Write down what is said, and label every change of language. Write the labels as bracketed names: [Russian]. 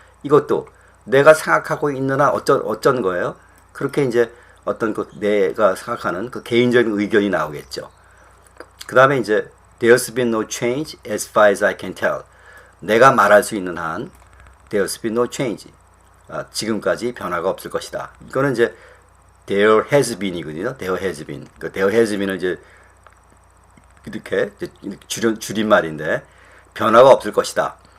[Korean] 이것도 내가 생각하고 있는 한 어쩐 거예요? 그렇게 이제 어떤 내가 생각하는 그 개인적인 의견이 나오겠죠. [English] 그 다음에 이제 there's been no change as far as I can tell. [Korean] 내가 말할 수 있는 한 there's been no change. 지금까지 변화가 없을 것이다. 이거는 이제 there has been이거든요. [English] there has been. [Korean] 그 there has been은 이제 이렇게 줄임말인데 변화가 없을 것이다.